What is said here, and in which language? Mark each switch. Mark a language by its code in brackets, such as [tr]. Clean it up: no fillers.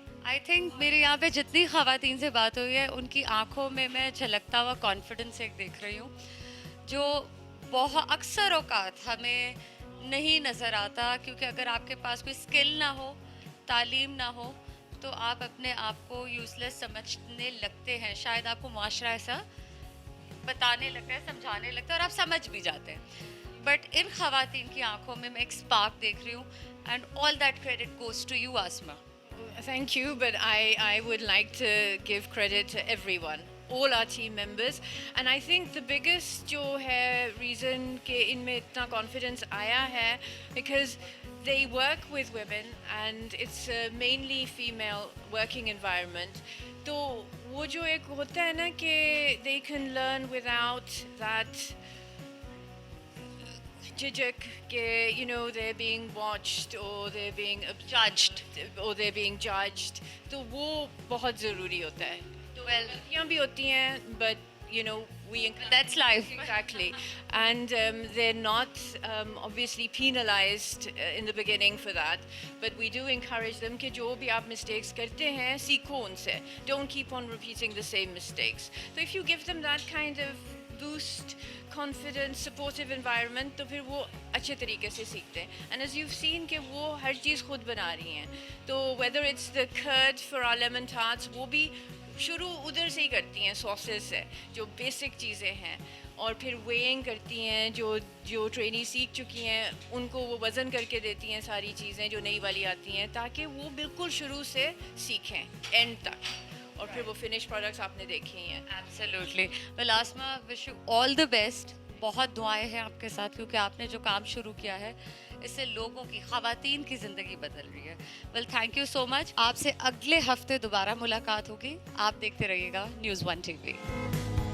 [ur] I think میرے یہاں پہ جتنی خواتین سے بات ہوئی ہے ان کی آنکھوں میں میں جھلکتا ہوا کانفیڈنس ایک دیکھ رہی ہوں, جو بہت اکثر اوقات ہمیں نہیں نظر آتا, کیونکہ اگر آپ کے پاس کوئی اسکل نہ ہو, تعلیم نہ ہو, تو آپ اپنے آپ کو یوز لیس سمجھنے لگتے ہیں. شاید آپ کو معاشرہ ایسا بتانے لگتا ہے, سمجھانے لگتا ہے, اور آپ سمجھ بھی جاتے ہیں. بٹ ان خواتین کی آنکھوں میں میں ایک اسپارک دیکھ رہی ہوں, [en] and all that credit goes to you [ur] Asma. [en] Thank you, but I would like to give credit to everyone, all our team members, and I think the biggest [ur] جو ہے [en] reason [ur] کہ ان میں اتنا [en] confidence [ur] آیا ہے [en] because they work with women and it's a mainly female working environment. [ur] تو وہ جو ایک ہوتا ہے نا کہ [en] they can learn without that judged کہ you know they're being watched or they're being judged, [ur] تو وہ بہت ضروری ہوتا ہے. غلطیاں بھی ہوتی ہیں [en] but you know That's life. Exactly. And they're not obviously penalized in the beginning for that, but we do encourage them [ur] کہ جو بھی آپ [en] mistakes [ur] کرتے ہیں سیکھو ان سے, [en] don't keep on repeating the same mistakes. So if you give them that kind of boost, confident, supportive environment, [ur] تو پھر وہ اچھے طریقے سے سیکھتے ہیں. [en] And as you've seen [ur] کہ وہ ہر چیز خود بنا رہی ہیں, تو [en] whether it's the curd for our lemon tarts, [ur] وہ بھی شروع ادھر سے ہی کرتی ہیں, ساسز سے, جو بیسک چیزیں ہیں, اور پھر ویئنگ کرتی ہیں, جو ٹرینی سیکھ چکی ہیں ان کو وہ وزن کر کے دیتی ہیں ساری چیزیں جو نئی والی آتی ہیں, تاکہ وہ بالکل شروع سے سیکھیں اینڈ تک, اور پھر وہ فنش پروڈکٹس آپ نے دیکھی ہیں. [en] Absolutely. Well, Asma, wish you all the best. [ur] بہت دعائیں ہیں آپ کے ساتھ کیونکہ آپ نے جو کام شروع کیا ہے اس سے لوگوں کی خواتین کی زندگی بدل رہی ہے. [en] Well thank you so much. [ur] آپ سے اگلے ہفتے دوبارہ ملاقات ہوگی. آپ دیکھتے رہیے گا News 1 TV.